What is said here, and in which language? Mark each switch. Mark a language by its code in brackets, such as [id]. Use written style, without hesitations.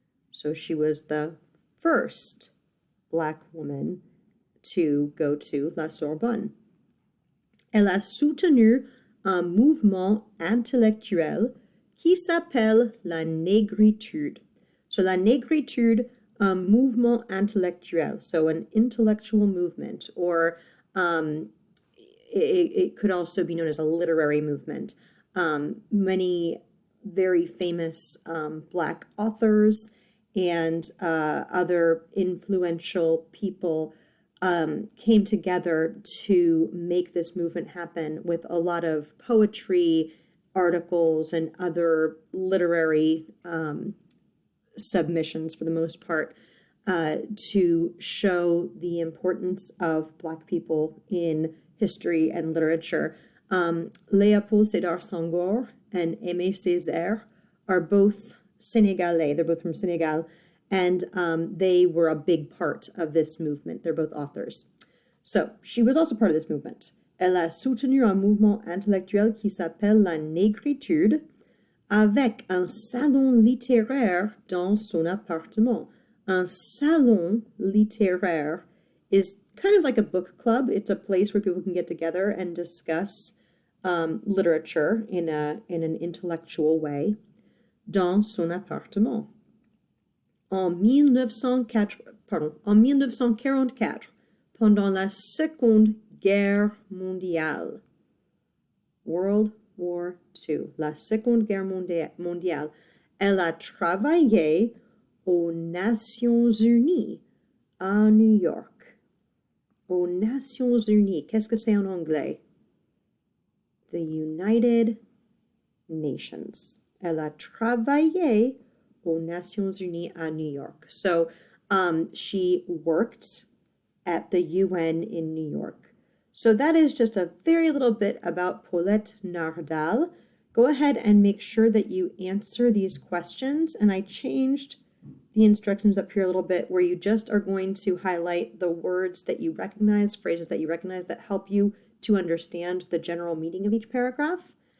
[en] So she was the first Black woman to go to la Sorbonne. [fr] Elle a soutenu un mouvement intellectuel qui s'appelle la négritude. [en] So [fr] la négritude, mouvement intellectuel, [en] so an intellectual movement, or it could also be known as a literary movement. Many very famous Black authors and other influential people came together to make this movement happen with a lot of poetry, articles, and other literary submissions for the most part to show the importance of Black people in history and literature. Léopold Sédar Senghor and Aimé Césaire are both Senegalese. They're both from Senegal, and they were a big part of this movement. They're both authors. So she was also part of this movement. [fr] Elle a soutenu un mouvement intellectuel qui s'appelle la négritude avec un salon littéraire dans son appartement. Un salon littéraire [en] is kind of like a book club. It's a place where people can get together and discuss literature in an intellectual way. [fr] Dans son appartement. En 1944, pendant la Seconde Guerre mondiale. [en] World War II. [fr] La Seconde Guerre mondiale. Elle a travaillé aux Nations Unies à New York. Aux Nations Unies. Qu'est-ce que c'est en anglais? [en] The United Nations. [fr] Elle a travaillé aux Nations Unies à New York. [en] So she worked at the UN in New York. So that is just a very little bit about Paulette Nardal. Go ahead and make sure that you answer these questions. And I changed the instructions up here a little bit where you just are going to highlight the words that you recognize, phrases that you recognize that help you to understand the general meaning of each paragraph.